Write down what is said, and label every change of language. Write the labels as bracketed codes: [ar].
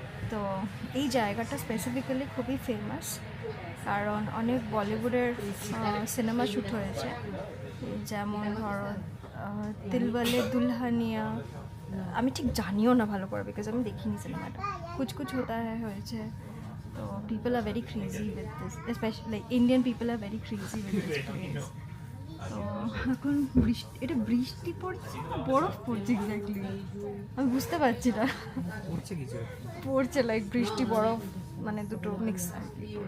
[bn] তো এই জায়গাটা স্পেসিফিক্যালি খুবই ফেমাস, কারণ অনেক বলিউডের সিনেমা শ্যুট হয়েছে, যেমন ধরো দিলওয়ালে দুলহানিয়া। আমি ঠিক জানিও না ভালো করে, বিকজ আমি দেখিনি সিনেমাটা। কুছ কুছ হোতা হ্যায় হয়েছে। [en] তো people are very crazy with this, especially like Indian people are very crazy with this place. [bn] তো এখন এটা বৃষ্টি পড়ছে না বরফ পড়ছে এক্স্যাক্টলি, আমি বুঝতে পারছি না। পড়ছে লাইক বৃষ্টি বরফ, মানে দুটো মিক্স আর কি।